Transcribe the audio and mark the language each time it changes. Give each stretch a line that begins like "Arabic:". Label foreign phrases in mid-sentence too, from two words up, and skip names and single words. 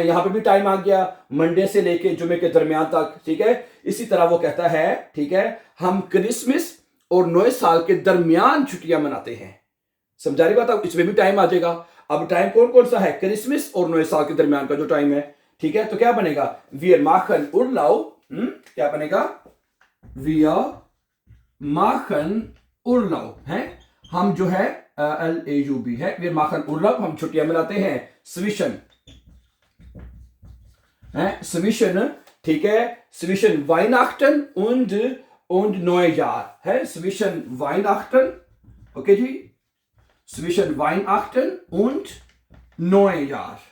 Hindi: यहां पे भी टाइम आ गया मंडे से लेके जुमे के दरमियान तक। ठीक है, इसी तरह वो कहता है, ठीक है, हम क्रिसमस और नए साल के दरमियान छुट्टियां मनाते हैं। समझा रही बात? अब इसमें भी टाइम आ जाएगा। अब टाइम कौन कौन सा है? क्रिसमस और नए साल के दरमियान का जो टाइम है। ठीक है, तो क्या बनेगा?
German: Wir machen Urlaub,
Hindi: क्या बनेगा?
German: Wir machen Urlaub है,
Hindi: हम जो है
German: LAUB है, Wir machen Urlaub,
Hindi: हम छुट्टियां मनाते हैं।
German: Zwischen है, Zwischen,
Hindi: ठीक है,
German: Zwischen Weihnachten und Neujahr है, Zwischen Weihnachten,
Hindi: ओके जी,
German: Zwischen Weihnachten und Neujahr।